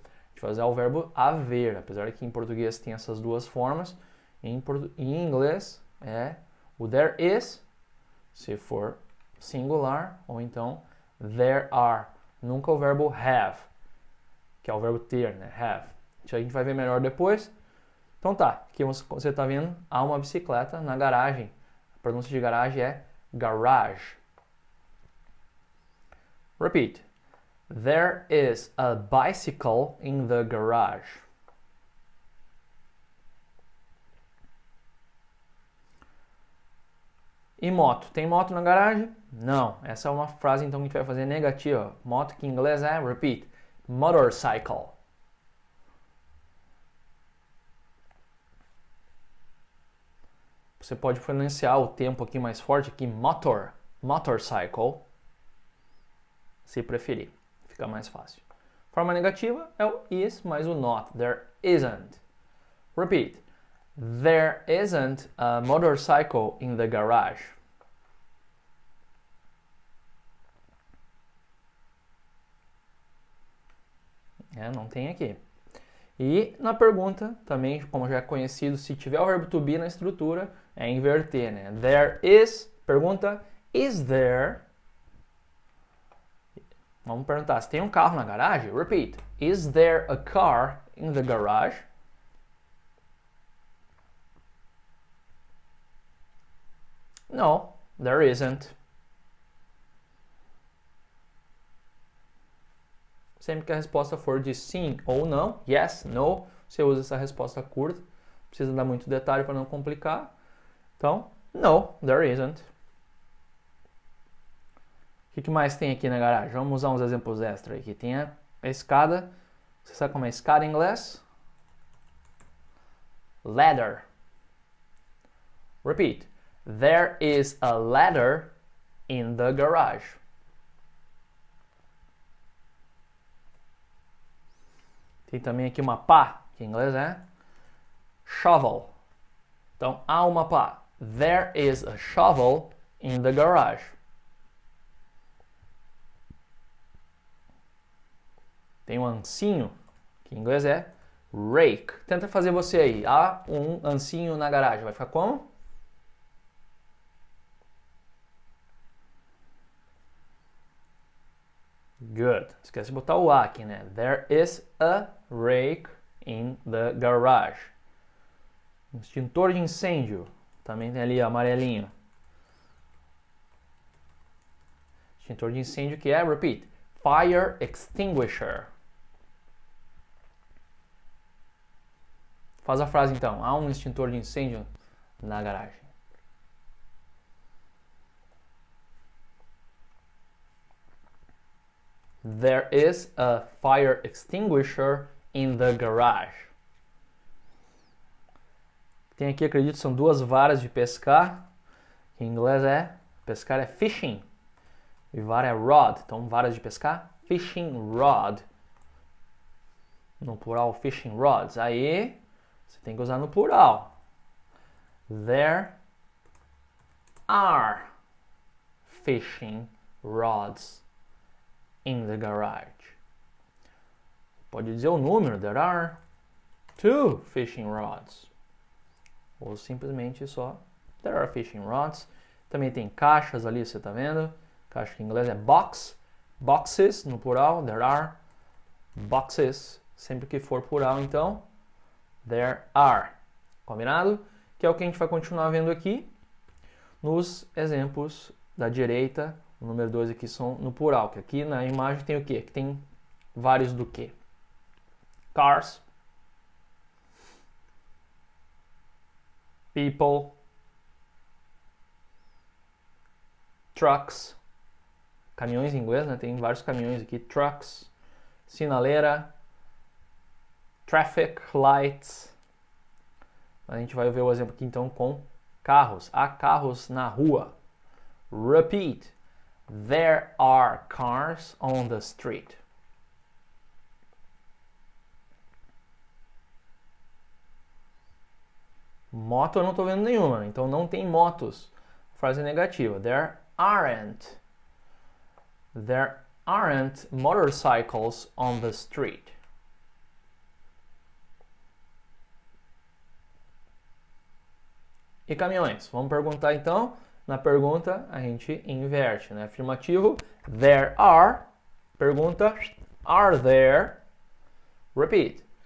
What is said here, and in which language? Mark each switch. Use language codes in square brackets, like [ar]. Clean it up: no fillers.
[pt] A gente vai usar o verbo haver, apesar que em português tem essas duas formas, em inglês é o [en] there is, [pt] se for singular, ou então [en] there are, [pt] nunca o verbo have, que é o verbo ter, né? Have. Isso a gente vai ver melhor depois. Então tá, aqui você está vendo, há uma bicicleta na garagem. A pronúncia de garagem é [en] garage. Repeat. There is a bicycle in the garage. [pt] E moto? Tem moto na garagem? Não. Essa é uma frase então que a gente vai fazer negativa. Moto que em inglês é, repeat, motorcycle. Você pode pronunciar o tempo aqui mais forte aqui, motorcycle, se preferir. Fica mais fácil. Forma negativa é o is mais o not. [en] There isn't. Repeat. There isn't a motorcycle in the garage. [pt] Não tem aqui. E na pergunta, também, como já é conhecido, se tiver o verbo to be na estrutura, é inverter, né? [en] There is, [pt] pergunta, [en] is there? [pt] Vamos perguntar, se tem um carro na garagem? [en] Repeat. Is there a car in the garage? No, there isn't. [pt] Sempre que a resposta for de sim ou não, yes, no, você usa essa resposta curta. Não precisa dar muito detalhe para não complicar. Então, [en] no, there isn't. [pt] O que mais tem aqui na garagem? Vamos usar uns exemplos extra aqui. Tem a escada. Você sabe como é escada em inglês? [en] Ladder. Repeat. There is a ladder in the garage. [pt] Tem também aqui uma pá, que em inglês é shovel. Então, há uma pá. [en] There is a shovel in the garage. [pt] Tem um ancinho, que em inglês é rake. Tenta fazer você aí. Há um ancinho na garagem. Vai ficar como? [en] Good. [pt] Esquece de botar o A aqui, né? [en] There is a rake in the garage. [pt] Extintor de incêndio. Também tem ali amarelinho. Extintor de incêndio que é, repeat, fire extinguisher. Faz a frase então. Há um extintor de incêndio na garagem. [en] There is a fire extinguisher in the garage. [pt] Tem aqui, acredito, são duas varas de pescar. Em inglês é, pescar é fishing. E vara é rod. Então, varas de pescar, fishing rod. No plural, fishing rods. Aí, você tem que usar no plural. [en] There are fishing rods in the garage. [pt] Pode dizer o número. [en] There are 2 fishing rods. [pt] Ou simplesmente só [en] there are fishing rods. [pt] Também tem caixas ali, você está vendo? Caixa que em inglês é box. [en] Boxes, [pt] no plural. [en] There are boxes. [pt] Sempre que for plural, então, [en] there are. [pt] Combinado? Que é o que a gente vai continuar vendo aqui nos exemplos da direita. O número 2 aqui são no plural, que aqui na imagem tem o quê? Que tem vários do quê? [en] Cars, people, trucks, [pt] caminhões em inglês, né? Tem vários caminhões aqui, trucks, sinaleira, traffic lights. A gente vai ver o exemplo aqui então com carros. Há carros na rua. [en] Repeat. There are cars on the street. [pt] Moto eu não estou vendo nenhuma, então não tem motos. Frase negativa. [en] There aren't motorcycles on the street. [pt] E caminhões? Vamos perguntar então. Na pergunta a gente inverte, né? Afirmativo. [en] There are. [pt] Pergunta. [en] Are there? Repeat.